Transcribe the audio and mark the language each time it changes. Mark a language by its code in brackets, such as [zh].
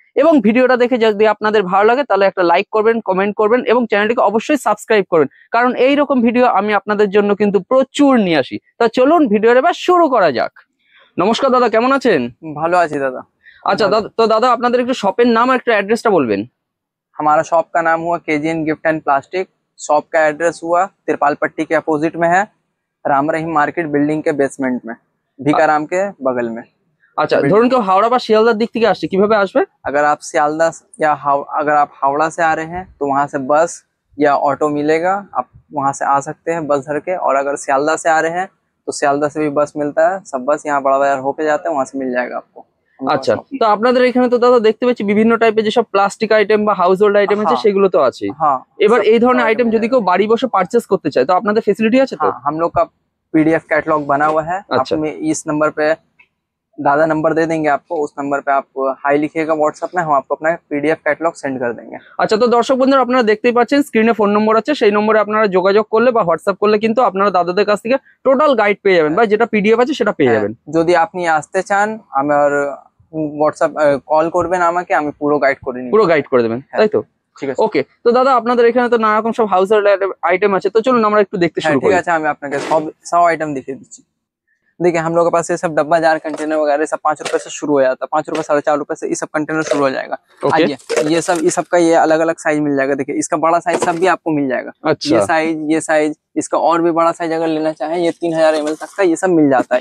[bn] এবং ভিডিওটা দেখে যদি আপনাদের ভালো লাগে তাহলে একটা লাইক করবেন, কমেন্ট করবেন এবং চ্যানেলটিকে অবশ্যই সাবস্ক্রাইব করবেন, কারণ এইরকম ভিডিও আমি আপনাদের জন্য কিন্তু প্রচুর নিয়ে আসি। তা চলুন ভিডিওর এবার শুরু করা যাক। নমস্কার দাদা, কেমন আছেন? ভালো আছি দাদা। আচ্ছা দাদা, তো দাদা আপনাদের একটু শপের নাম আর একটু অ্যাড্রেসটা বলবেন। [hi] हमारा शॉप का नाम हुआ KGN gift and plastic. Shop का एड्रेस हुआ तिरपाल पट्टी के अपोजिट में है, राम रहीम मार्केट बिल्डिंग के बेसमेंट में, भीकाराम के बगल में। [bn] আচ্ছা, ধরুন কেউ হাওড়া বা শিয়ালদার দিক থেকে আসছে, কিভাবে আসবে? [hi] अगर आप सियालदा या अगर आप हावड़ा से आ रहे हैं तो वहां से बस या ऑटो मिलेगा, आप वहां से आ सकते हैं बस धर के। और अगर सियालदा से आ रहे हैं तो सियालदा से भी बस मिलता है। सब बस यहाँ बड़ा बाजार होके जाते हैं, वहां से मिल जाएगा आपको। [bn] আচ্ছা, তো আপনাদের এখানে তো দাদা দেখতে পাচ্ছি বিভিন্ন টাইপের যেসব প্লাস্টিক আইটেম বা হাউস হোল্ড আইটেম আছে সেগুলো তো আছে। [hi] हाँ, [bn] এবার এই ধরনের আইটেম যদি কেউ বাড়ি বসে পারচেস করতে চায় তো আপনাদের ফেসিলিটি আছে তো? [hi] हम लोग का PDF कैटलॉग बना हुआ है। अच्छा। आप इस नंबर पे दादा नंबर दे देंगे आपको। उस नंबर पे आप हाई लिखिएगा व्हाट्सएप में, हम आपको अपना PDF कैटलॉग सेंड कर देंगे। [bn] আচ্ছা, তো দর্শক বন্ধুরা আপনারা দেখতেই পাচ্ছেন স্ক্রিনে ফোন নম্বর আছে, সেই নম্বরে আপনারা যোগাযোগ করলে বা হোয়াটসঅ্যাপ করলে কিন্তু আপনারা দাদাদের কাছ থেকে টোটাল গাইড পেয়ে যাবেন বা যেটা PDF আছে সেটা পেয়ে যাবেন। যদি আপনি আসতে চান আমার হোয়াটসঅ্যাপ কল করবেন আমাকে, আমি পুরো গাইড করে নিব। পুরো গাইড করে দেবেন, তাই তো? ঠিক আছে, ওকে। তো দাদা আপনাদের এখানে তো নানা রকম সব হাউস হোল্ড আইটেম আছে, তো চলুন আমরা একটু দেখতে শুরু ঠিক করি। আছে, আমি আপনাকে [hi] सब आइटम दिखा दीजिए। देखिए हम लोग के पास ये सब डब्बा जार कंटेनर वगैरह सब 5 रुपए से शुरू हो जाता है। 5 रुपए 4.5 रुपए से ये सब कंटेनर शुरू हो जाएगा। आइए, ये सब का ये अलग अलग साइज मिल जाएगा। देखिए इसका बड़ा साइज सब भी आपको मिल जाएगा। अच्छा। ये साइज इसका और भी बड़ा साइज अगर लेना चाहें, ये 3000 ml तक का ये सब मिल जाता है।